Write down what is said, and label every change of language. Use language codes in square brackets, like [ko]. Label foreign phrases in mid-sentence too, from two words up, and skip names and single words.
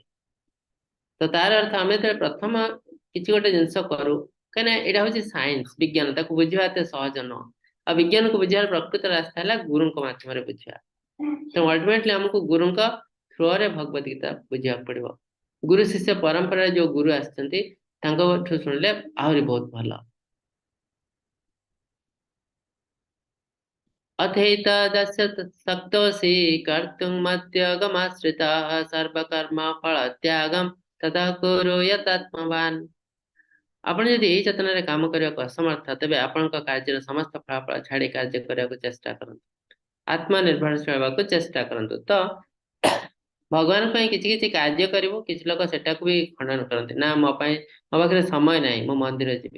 [or] ତ ତାର ଅର୍ଥ ଆମେ ଯେତେବେଳେ ପ୍ରଥମ କିଛି ଗୋଟେ ଜିନିଷ କରୁ, କାହିଁକିନା ଏଇଟା ହଉଛି ସାଇନ୍ସ, ବିଜ୍ଞାନ, ତାକୁ ବୁଝିବା ଏତେ ସହଜ ନୁହଁ। ଆଉ ବିଜ୍ଞାନକୁ ବୁଝିବାର ପ୍ରକୃତ ରାସ୍ତା ହେଲା ଗୁରୁଙ୍କ ମାଧ୍ୟମରେ ବୁଝିବା। ତେଣୁ ଅଲ୍ଟିମେଟଲି ଆମକୁ ଗୁରୁଙ୍କ ଥ୍ରୋରେ ଭଗବତ ଗୀତା ବୁଝିବାକୁ ପଡିବ। ଗୁରୁ ଶିଷ୍ୟ ପରମ୍ପରାରେ ଯୋଉ ଗୁରୁ ଆସିଛନ୍ତି ତାଙ୍କଠୁ ଶୁଣିଲେ ଆହୁରି ବହୁତ ଭଲ। [sa] अथैतदस्य सक्तोऽसि कर्तुं मद्योगमाश्रिताः सर्वकर्म फलत्यागं ततः कुरु यतात्मवान्। [or] ଆପଣ ଯଦି ଏଇ ଚେତନାରେ କାମ କରିବାକୁ ଅସମର୍ଥ, ତେବେ ଆପଣଙ୍କ କାର୍ଯ୍ୟର ସମସ୍ତ ଫଳାଫଳ ଛାଡି କାର୍ଯ୍ୟ କରିବାକୁ ଚେଷ୍ଟା କରନ୍ତୁ, ଆତ୍ମନିର୍ଭରଶୀଳ ହେବାକୁ ଚେଷ୍ଟା କରନ୍ତୁ। ତ ଭଗବାନ ପାଇଁ କିଛି କିଛି କାର୍ଯ୍ୟ କରିବୁ, କିଛି ଲୋକ ସେଟାକୁ ବି ଖଣ୍ଡନ କରନ୍ତି, ନା ମୋ ପାଇଁ, ମୋ ପାଖରେ ସମୟ ନାହିଁ, ମୁଁ ମନ୍ଦିର ଯିବି।